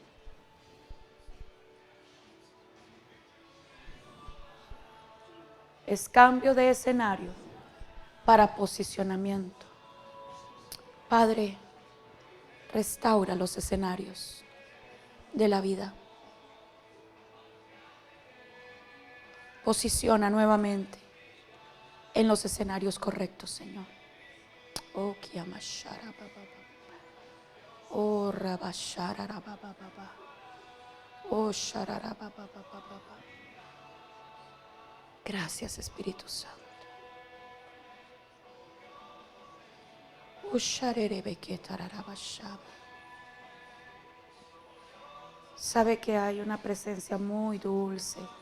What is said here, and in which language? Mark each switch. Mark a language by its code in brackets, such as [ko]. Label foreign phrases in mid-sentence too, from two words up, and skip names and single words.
[es] Es cambio de escenario para posicionamiento. Padre, restaura los escenarios de la vida. Posiciona nuevamente en los escenarios correctos, Señor. Oh, Kiamashara Baba. Oh, Rabashara Baba. Oh, Sharara Baba. Gracias, Espíritu Santo. Oh, Sharerebeketarabashaba. Sabe que hay una presencia muy dulce.